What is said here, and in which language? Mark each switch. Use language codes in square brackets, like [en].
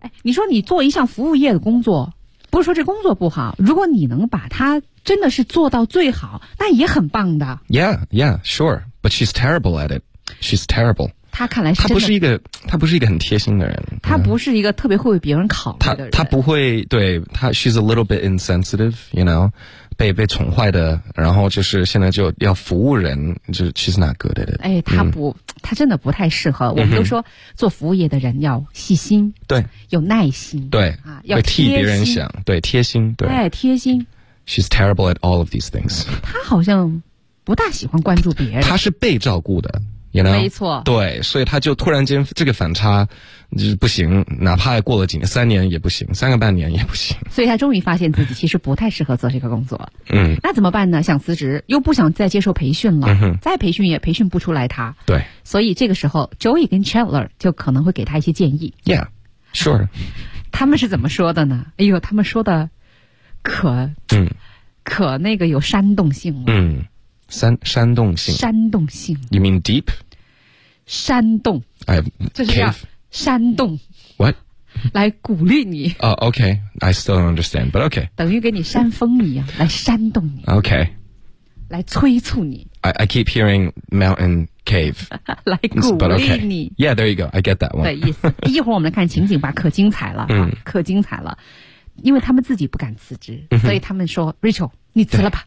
[zh] 哎、你说你做一项服务业的工作，不是说这工作不好，如果你能把它真的是做到最好，那也很棒的。 [en] Yeah, yeah, sure. But she's terrible at it. She's terrible. [zh] 她看来是真的，她不是一个很贴心的人。她不是一个特别会为别人考虑的人。她不会，对，她 [en] she's a little bit insensitive, you know. [zh] 被宠坏的，然后就是现在就要服务人，就 [en] she's not good at it。 [zh] 哎，他不，他真的不太适合。我们都说做服务业的人要细心，对，有耐心，对啊，要替别人想，对，贴心，对，哎，贴心。 [en] She's terrible at all of these things。 [zh] 他好像不大喜欢关注别人。他是被照顾的。 [en] You know? [zh] 没错，对，所以他就突然间这个反差就是不行，哪怕过了几年，三年也不行，三个半年也不行，所以他终于发现自己其实不太适合做这个工作。嗯，那怎么办呢？想辞职又不想再接受培训了，嗯，再培训也培训不出来他。对，所以这个时候 Joey 跟 Chandler 就可能会给他一些建议。 [en] Yeah, sure。 [zh] 他们是怎么说的呢？哎呦，他们说的可可那个有煽动性了。煽动性，煽动性。 [en] You mean deep? [zh] 煽动。哎，就是叫煽动。 [en] What? [zh] 来鼓励你。 [en] Oh, okay. I still don't understand, but okay. [zh] 等于给你煽风一样，来煽动你。 [en] Okay. [zh] 来催促你。 [en] I keep hearing mountain cave. [zh] 来鼓励你。 [en] But okay. Yeah, there you go. I get that one. [zh] 对，意思。一会儿我们来看情景吧，可精彩了啊，可精彩了。因为他们自己不敢辞职，所以他们说 ，Rachel, 你辞了吧。